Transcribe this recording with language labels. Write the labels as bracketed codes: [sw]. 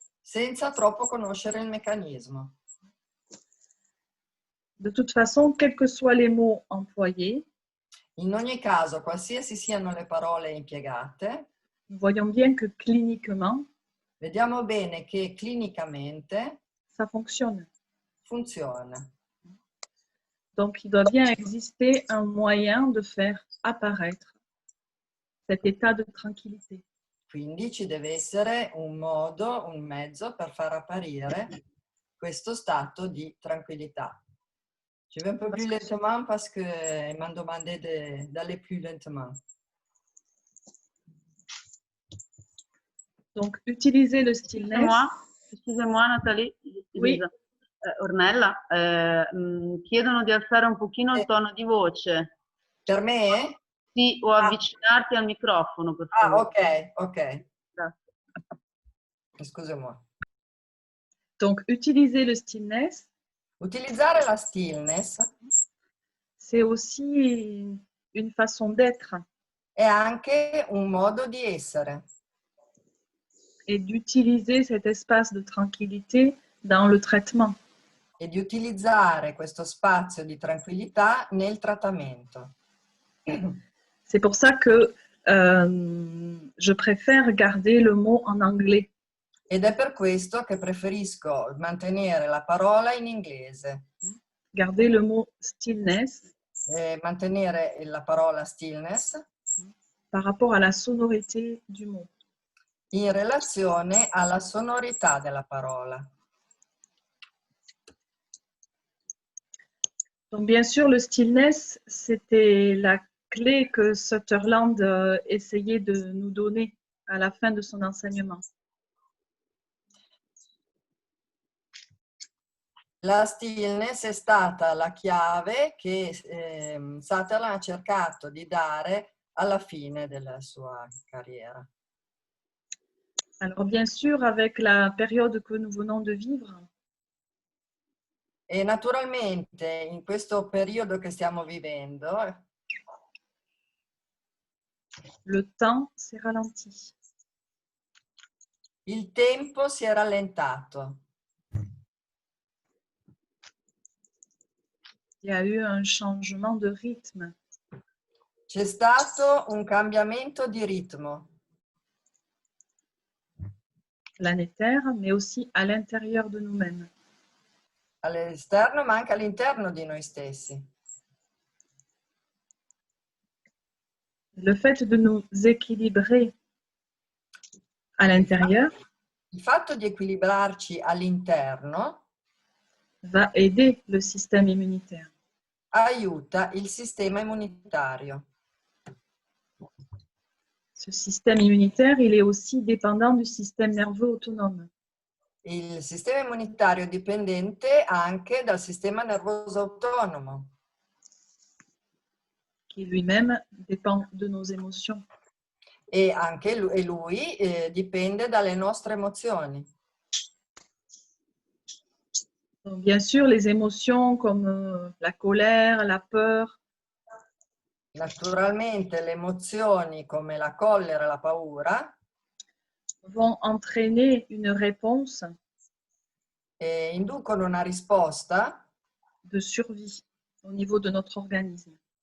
[it] senza troppo conoscere il meccanismo. [fr] De toute façon, quels que soient les mots employés, [it] In ogni caso, qualsiasi siano le parole impiegate, [fr] nous voyons bien que cliniquement, [it] vediamo bene che clinicamente [fr] ça fonctionne. [it] funziona. [fr] Donc, il doit bien exister un moyen de faire apparaître cet état de tranquillité. [it] Quindi ci deve essere un modo, un mezzo per far apparire questo stato di tranquillità. [fr] Je vais un peu plus lentement parce qu'ils m'ont demandé d'aller plus lentement. Donc, utiliser le stillness. Excusez-moi Nathalie, Oui. [it] Ornella, chiedono di alzare un pochino il tono di voce. Per me? Sì, o avvicinarti al microfono, per favore. Ok. Grazie. [fr] Excusez-moi. Donc, utiliser le stillness. [it] Utilizzare la stillness [fr] c'est aussi une façon d'être. [it] È anche un modo di essere. [fr] Et d'utiliser cet espace de tranquillité dans le traitement. [it] E di utilizzare questo spazio di tranquillità nel trattamento. [fr] C'est pour ça que je préfère garder le mot en anglais. [it] Ed è per questo che preferisco mantenere la parola in inglese. [fr] Garder le mot stillness. [it] Mantenere la parola stillness. [fr] Par rapport à la sonorité du mot. [it] In relazione alla sonorità della parola. [fr] Donc bien sûr, le stillness, c'était la clé que Sutherland essayait de nous donner à la fin de son enseignement. [it] La stillness è stata la chiave che Sutherland ha cercato di dare alla fine della sua carriera. [fr] Alors bien sûr, avec la période que nous venons de vivre, [it] e naturalmente in questo periodo che stiamo vivendo, [fr] le temps s'est ralenti. [it] Il tempo si è rallentato. [fr] Il y a eu un changement de rythme. [it] C'è stato un cambiamento di ritmo. [fr] Planétaire, mais aussi à l'intérieur de nous-mêmes. [it] All'esterno, ma anche all'interno di noi stessi. [fr] Le fait de nous équilibrer à l'intérieur [it] Il fatto di equilibrarci all'interno [fr] va aider le système immunitaire. [it] aiuta il sistema immunitario. [fr] Ce système immunitaire, il est aussi dépendant du système nerveux autonome. [it] Il sistema immunitario è dipendente anche dal sistema nervoso autonomo. [fr] Qui lui-même dépend de nos émotions. [it] E anche lui dipende dalle nostre emozioni. [fr] Donc, bien sûr, les émotions comme la colère, la peur. [it] Naturalmente le emozioni come la collera e la paura [fr] vont entraîner une réponse [it] inducono una risposta [fr] de survie au niveau de notre organisme.